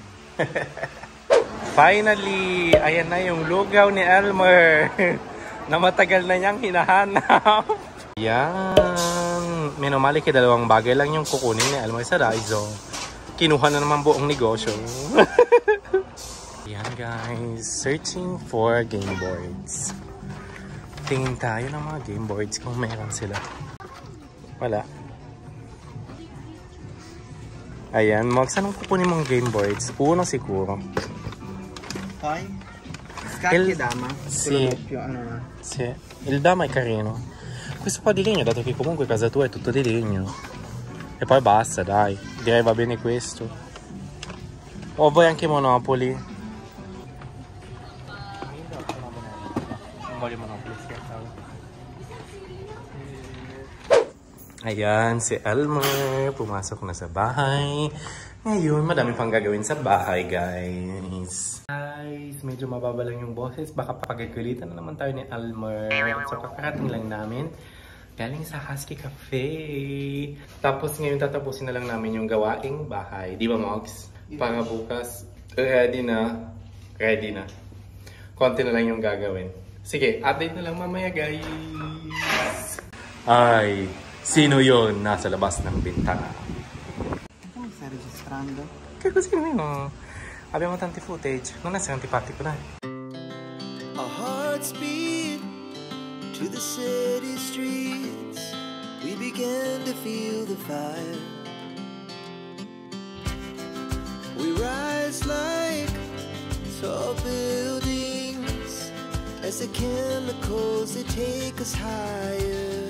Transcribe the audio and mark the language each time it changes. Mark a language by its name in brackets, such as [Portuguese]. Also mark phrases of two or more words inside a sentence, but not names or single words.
[Filipino] Finally, ayan na yung lugaw ni Elmer. Na matagal na niyang hinahanap. Yan. Minumali kay dalawang bagay lang yung kukunin ni Elmer sa Daiso. Kinuha na naman buong negosyo. Yan guys. [English] Searching for game boards. [Filipino] Tingin tayo ng mga [English] game boards [Filipino] kung meron sila. Wala. Ayan. Saan ang kukunin mong [English] game boards? [Filipino] Uno siguro. Hoy. [Italian] Scacchi dama. Sì. Sì. Il dama è carino. Questo qua di legno, dato che comunque casa tua è tutto di legno. E poi basta, dai. Direi va bene questo. O vuoi anche Monopoli? Non voglio Monopoli, scherzavo. [Filipino] Ayan, si Elmer. Pumasok na sa bahay. Ngayon, madami pang gagawin sa bahay, guys. Guys, medyo mababa lang yung boses. Baka papagagalitan na naman tayo ni Elmer. So, kakarating lang namin. Galing sa Husky Cafe. Tapos ngayon tatapusin na lang namin yung gawaing bahay. Di ba, Mogs? Para bukas, ready na. Ready na. Konti na lang yung gagawin. Sige, update na lang mamaya, guys. Ay, sino yon nasa labas ng bintana? [Italian] Stai registrando? Che così almeno abbiamo tanti footage. Non essere antipatico, dai. [English] Our hearts beat to the city streets. We began to feel the fire. We rise like tall buildings as the chemicals they take us higher.